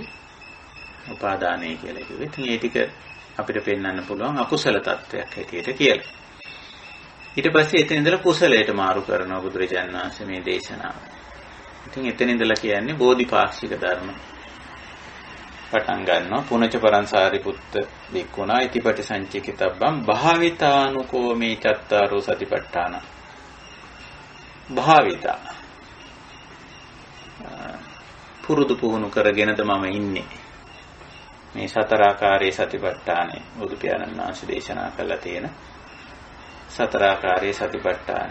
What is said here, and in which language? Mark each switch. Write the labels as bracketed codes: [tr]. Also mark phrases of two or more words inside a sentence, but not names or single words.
[si] උපාදානයි කියලා කිව්වේ. ඉතින් මේ ටික අපිට පෙන්වන්න පුළුවන් අකුසල తත්වයක් හැටියට කියලා. ඊට පස්සේ එතන ඉඳලා කුසලයට මාරු කරනවා බුදුරජාණන් වහන්සේ මේ දේශනාව. ඉතින් එතන ඉඳලා කියන්නේ බෝධිපාක්ෂික ධර්ම. පටන් ගන්නවා [pi] පුනච පරංසාරිපුත්ත බික්කුණා ඉතිපටි සංචිකිතබ්බම් භාවිතානුකෝ මේ චත්තාරෝ සතිපට්ඨාන. [si] භාවිතා පුරුදු පුහුණු කරගෙනද මම ඉන්නේ මේ සතර ආකාරයේ සතිපට්ඨානෙ. බුදු පියාණන් වහන්සේ දේශනා කළා තියෙන සතර ආකාරයේ සතිපට්ඨානෙ.